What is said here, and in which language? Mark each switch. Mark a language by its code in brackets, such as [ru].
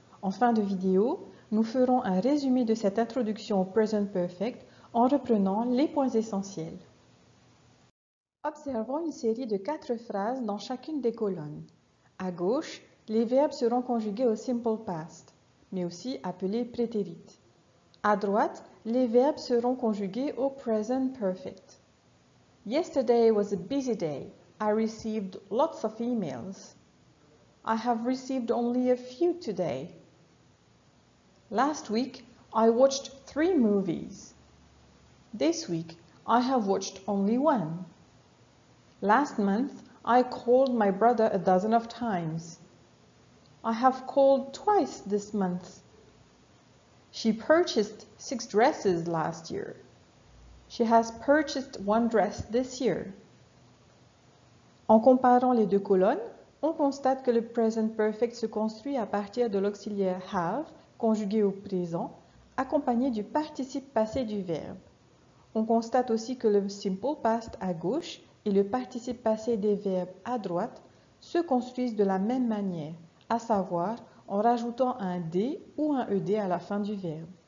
[fr] En fin de vidéo, nous ferons un résumé de cette introduction au Present Perfect en reprenant les points essentiels. Observons une série de 4 phrases dans chacune des colonnes. À gauche, les verbes seront conjugués au simple past, mais aussi appelés prétérites. À droite, les verbes seront conjugués au present perfect. [en] Yesterday was a busy day. I received lots of emails. I have received only a few today. Last week, I watched 3 movies. This week, I have watched only 1. Last month, I called my brother a dozen of times. I have called twice this month. She purchased 6 dresses last year. She has purchased 1 dress this year. [fr] En comparant les deux colonnes, on constate que le present perfect se construit à partir de l'auxiliaire have, conjugué au présent, accompagné du participe passé du verbe. On constate aussi que le simple past à gauche et le participe passé des verbes à droite se construisent de la même manière, à savoir en rajoutant un D ou un ED à la fin du verbe.